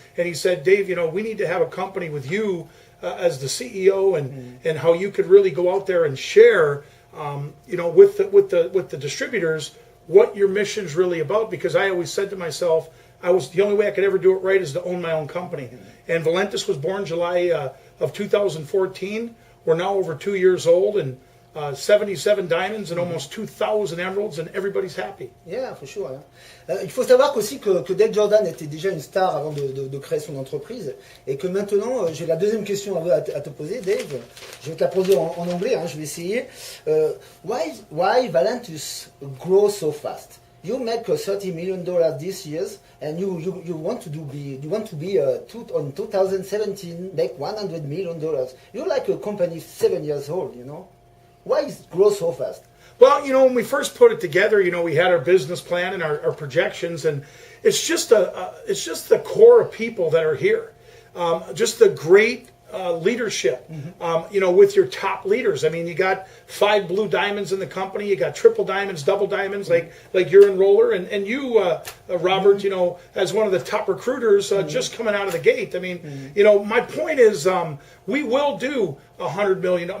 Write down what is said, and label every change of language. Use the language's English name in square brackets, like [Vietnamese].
[English] And he said, "Dave, we need to have a company with you as the CEO, and how you could really go out there and share, with the distributors what your mission's really about." Because I always said to myself, the only way I could ever do it right is to own my own company. And Valentus was born July of 2014. We're now over 2 years old, and 77 diamonds and almost 2,000 emeralds, and everybody's happy. Yeah, for sure. [French] Il faut savoir aussi que Dave Jordan était déjà une star avant de créer son entreprise, et que maintenant, j'ai la deuxième question à te poser, Dave. Je vais te la poser en anglais, je vais essayer. [English] Why Valentus grow so fast? You make $30 million this year, and you want to be on 2017 make $100 million. You're like a company 7 years old, Why is it grow so fast? Well, when we first put it together, we had our business plan and our projections, and it's just the core of people that are here, just the great leadership, with your top leaders. I mean, you got 5 blue diamonds in the company, you got triple diamonds, double diamonds, like you're in roller, and you, Robert, as one of the top recruiters, just coming out of the gate. I mean, my point is, we will do $100 million.